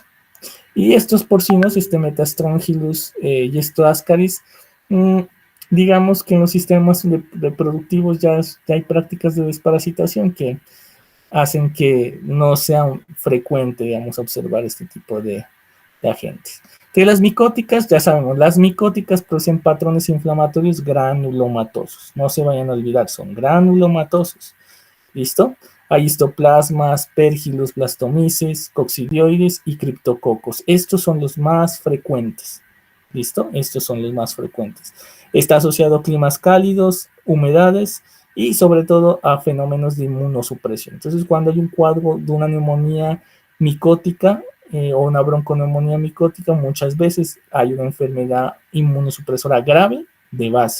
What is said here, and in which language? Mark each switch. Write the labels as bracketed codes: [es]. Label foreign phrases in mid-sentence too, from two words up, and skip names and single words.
[es] Y estos porcinos, Metastrongylus y esto Ascaris, digamos que en los sistemas reproductivos ya hay prácticas de desparasitación que hacen que no sea frecuente, digamos, observar este tipo de agentes. Que las micóticas, ya sabemos, las micóticas producen patrones inflamatorios granulomatosos. No se vayan a olvidar, son granulomatosos. ¿Listo? Hay histoplasmas, pérgilos, blastomices, coccidioides y criptococos. Estos son los más frecuentes. ¿Listo? Estos son los más frecuentes. Está asociado a climas cálidos, humedades y sobre todo a fenómenos de inmunosupresión. Entonces, cuando hay un cuadro de una neumonía micótica o una bronconeumonía micótica, muchas veces hay una enfermedad inmunosupresora grave de base.